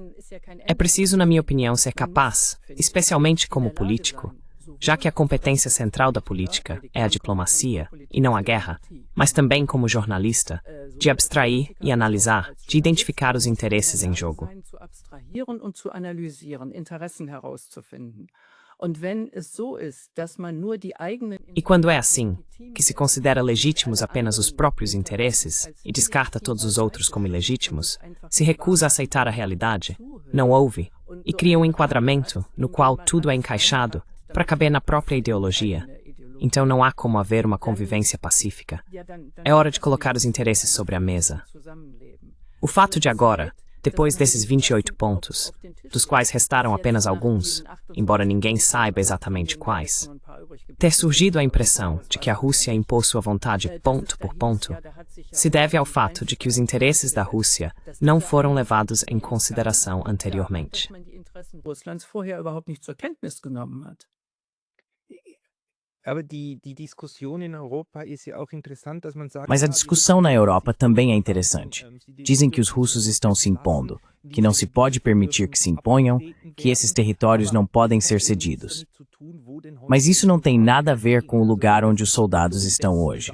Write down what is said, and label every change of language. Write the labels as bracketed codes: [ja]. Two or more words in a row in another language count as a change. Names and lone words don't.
[pt] É preciso, na minha opinião, ser capaz, especialmente como político, já que a competência central da política é a diplomacia e não a guerra, mas também como jornalista, de abstrair e analisar, de identificar os interesses em jogo. [de] Und wenn es so ist, dass man nur die eigenen [pt] E quando é assim, que se considera legítimos apenas os próprios interesses e descarta todos os outros como ilegítimos, se recusa a aceitar a realidade, não ouve, e cria um enquadramento no qual tudo é encaixado para caber na própria ideologia, então não há como haver uma convivência pacífica. É hora de colocar os interesses sobre a mesa. O fato de agora, depois desses 28 pontos, dos quais restaram apenas alguns, embora ninguém saiba exatamente quais, ter surgido a impressão de que a Rússia impôs sua vontade ponto por ponto, se deve ao fato de que os interesses da Rússia não foram levados em consideração anteriormente. [de] Russlands vorher überhaupt nicht zur Kenntnis genommen hat. [pt] Mas a discussão na Europa também é interessante. Dizem que os russos estão se impondo, que não se pode permitir que se imponham, que esses territórios não podem ser cedidos. Mas isso não tem nada a ver com o lugar onde os soldados estão hoje.